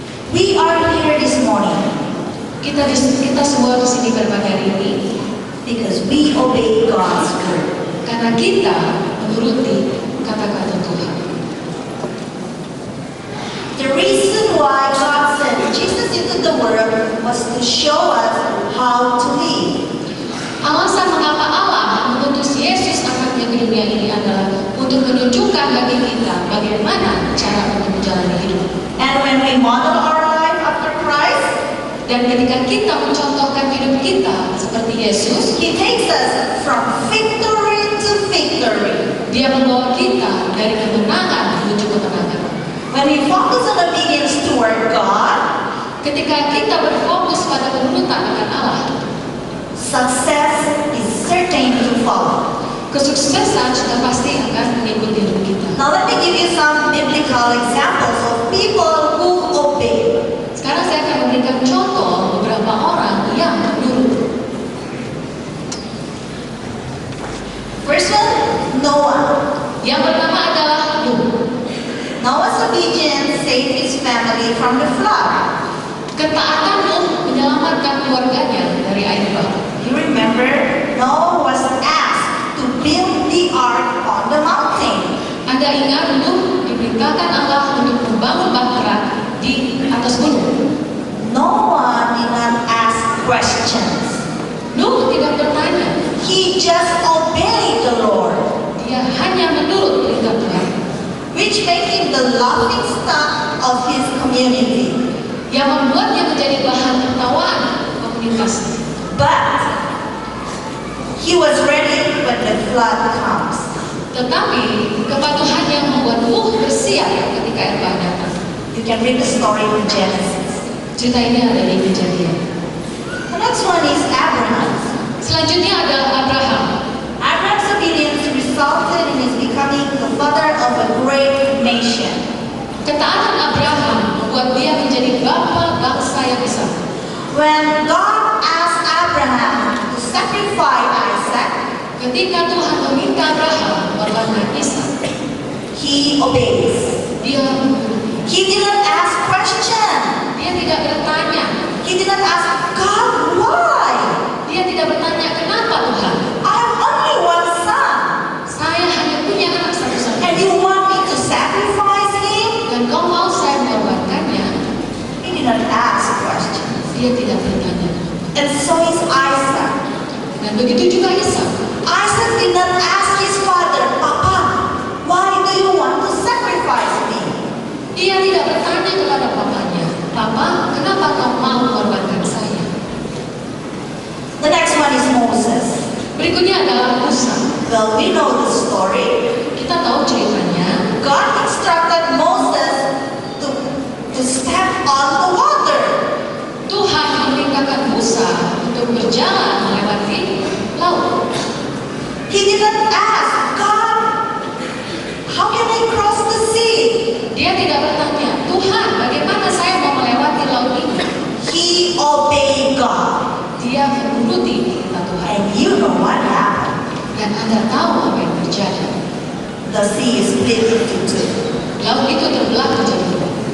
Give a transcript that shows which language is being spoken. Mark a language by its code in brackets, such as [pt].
[en] We are here this morning [id] Kita semua di sini berbagi hari ini [en] because we obey God's word. [id] karena kita menuruti kata-kata Tuhan. [en] The reason why God sent Jesus into the world was to show us how to live. [id] Alasan mengapa Allah mengutus Yesus anaknya ke dunia ini adalah untuk menunjukkan bagi kita bagaimana cara untuk menjalani hidup. [en] And when we model our life after Christ, [id] Dan ketika kita mencontohkan hidup kita seperti Yesus, [en] He takes us from victory to victory. [id] Dia membawa kita dari kemenangan menuju kemenangan. [en] When we focus on obedience toward God, [id] Ketika kita berfokus pada penurutan akan Allah, [en] success is certain to follow. [id] kesuksesan sudah pasti akan mengikuti hidup kita. [en] Now let me give you some biblical examples of people who obey. [id] Sekarang saya akan memberikan contoh beberapa orang yang menurut. [en] First one, Noah. [id] Yang pertama adalah Nuh. [en] Noah's obedience saved his family from the flood. [id] Ketaatan Nuh menyelamatkan keluarganya dari air bah. [en] You remember, Noah was asked to build the ark on the mountain. [id] Anda ingat Nuh diperintahkan Allah untuk membangun bahtera di atas gunung. [en] Noah did not ask questions. [id] Nuh tidak bertanya, [en] He just obeyed the Lord, [id] dia hanya menurut perintah Tuhan, [en] which made him the laughing stock of his community. [id] yang membuatnya menjadi bahan tertawaan komunitas. [en] But he was ready when the flood comes. [id] Tetapi kepatuhannya membuat Nuh bersiap ketika air bah datang. [en] You can read the story in Genesis. [id] Cerita ini ada di Kejadian. [en] The next one is Abraham. [id] Selanjutnya adalah Abraham. [en] Abraham's obedience resulted in his becoming the father of a great nation. [id] Ketaatan Abraham membuat dia menjadi bapa bangsa yang besar. [en] When God asked Abraham to sacrifice Isaac, [id] Ketika Tuhan meminta Abraham mengorbankan Ishak, [en] he obeys. [id] dia [en] He didn't ask questions. [id] dia tidak bertanya. [en] He didn't ask, God, why? [id] Dia tidak bertanya kenapa Tuhan. [en] I have only one son, [id] Saya hanya punya anak [en] and [id] satu-satunya. [en] you want me to sacrifice him? [id] Dan kau mau saya mengorbankannya? [en] He didn't ask questions. [id] Dia tidak bertanya. [en] And so is Isaac. [id] Dan begitu juga Ishak. [en] Isaac did not ask his father, Papa, why do you want to sacrifice me? [id] Dia tidak bertanya kepada papanya, Papa, kenapa kau mau mengorbankan saya? [en] The next one is Moses. [id] Berikutnya adalah Musa. [en] Well, we know the story. [id] Kita tahu ceritanya. [en] God instructed Moses to step on the water. [id] Tuhan memerintahkan Musa untuk berjalan melewati laut. [en] He didn't ask, God, how can I cross the sea? [id] Dia tidak bertanya, Tuhan, bagaimana saya mau melewati laut ini? [en] He obeyed God. [id] Dia menuruti perintah Tuhan. [en] And you know what happened. [id] Dan Anda tahu apa yang terjadi. [en] The sea is split into two. [id] Laut itu terbelah menjadi dua.